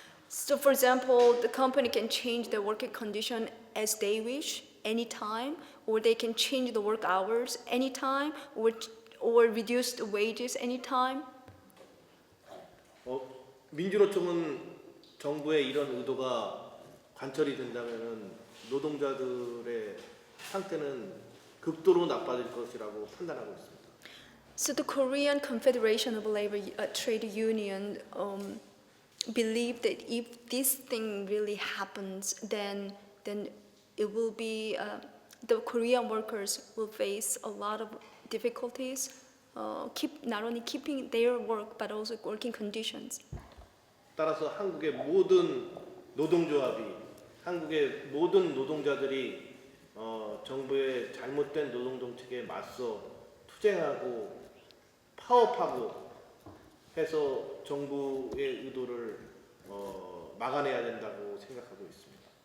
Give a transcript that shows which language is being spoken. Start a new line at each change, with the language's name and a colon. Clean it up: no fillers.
English: So for example, the company can change the working condition as they wish anytime, or they can change the work hours anytime, or reduce the wages anytime.
Korean: 민주노총은 정부의 이런 의도가 관철이 된다면은 노동자들의 상태는 극도로 나빠질 것이라고 판단하고 있습니다.
English: So the Korean Confederation of Labor Trade Union believe that if this thing really happens, then it will be the Korean workers will face a lot of difficulties. Not only keeping their work but also working conditions.
Korean: 따라서 한국의 모든 노동조합이 한국의 모든 노동자들이 정부의 잘못된 노동 정책에 맞서 투쟁하고 파업하고 해서 정부의 의도를 막아내야 된다고 생각하고 있습니다.